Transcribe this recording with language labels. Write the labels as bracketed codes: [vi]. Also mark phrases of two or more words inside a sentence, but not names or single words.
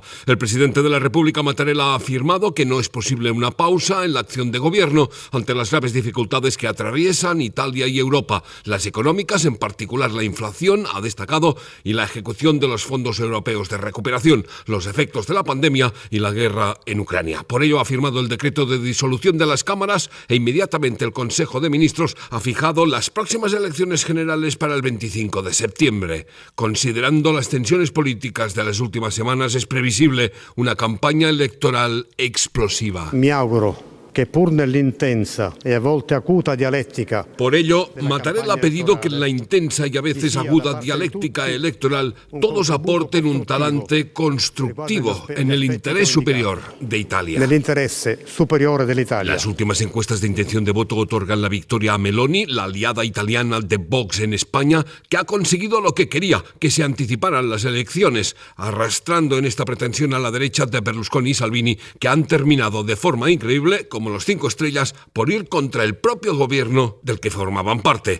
[es] El presidente de la República, Mattarella, ha afirmado que no es posible una pausa en la acción de gobierno ante las graves dificultades que atraviesan Italia y Europa, las económicas, en particular la inflación, ha destacado, y la ejecución de los fondos europeos de recuperación, los efectos de la pandemia y la guerra en Ucrania. Por ello ha firmado el decreto de disolución de las cámaras e inmediatamente el Consejo de Ministros ha fijado las próximas elecciones generales para el 25 de septiembre. Considerando las tensiones políticas de las últimas semanas, es previsible una [it] campagna elettorale [es] explosiva. [it] Mi auguro que pur nell'intensa e a volte acuta dialéctica. [es] Por ello, Mattarella ha pedido que en la intensa y a veces aguda dialéctica electoral todos aporten un talante constructivo en el interés superior de Italia. [it] Nell'interesse superiore dell'Italia. [es] Las últimas encuestas de intención de voto otorgan la victoria a Meloni, la aliada italiana de Vox en España, que ha conseguido lo que quería, que se anticiparan las elecciones, arrastrando en esta pretensión a la derecha de Berlusconi y Salvini, que han terminado de forma increíble, como los 5 estrellas, por ir contra el propio gobierno del que formaban parte.